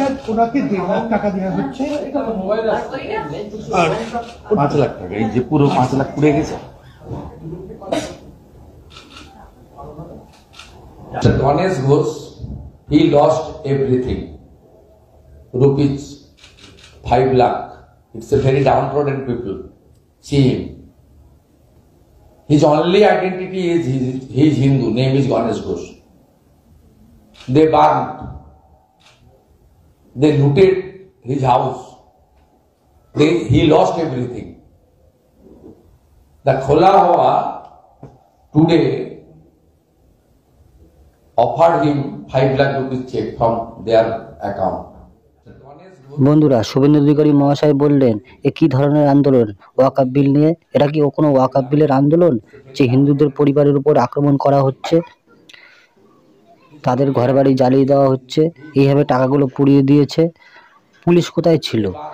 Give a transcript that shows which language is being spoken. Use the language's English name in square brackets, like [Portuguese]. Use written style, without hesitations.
[Bangla] ওনাকে 1.5 লাখ টাকা দেওয়া হচ্ছে, 5 লাখ টাকা, এই যে পুরো 5 লাখ পুড়ে গেছে। [English] Ganesh Ghosh, he lost everything. Rupees 5 lakh. It's a very downtrodden people. See him. His only identity is he is Hindu. Name is Ganesh Ghosh. They burned. They looted his house. He lost everything. The Khola Hawa today offered him 5 lakh rupees check from their account. [Bangla] বন্ধুরা, শুভেন্দু অধিকারী মহাশয় বললেন, এ কি ধরনের আন্দোলন ওয়াকফ বিল নিয়ে? এটা কি কোনো ওয়াকফ বিলের আন্দোলন যে হিন্দুদের পরিবারের উপর আক্রমণ করা হচ্ছে, তাদের ঘর বাড়ি জ্বালিয়ে দেওয়া হচ্ছে, এইভাবে টাকাগুলো পুড়িয়ে দিয়েছে? পুলিশ কোথায় ছিল?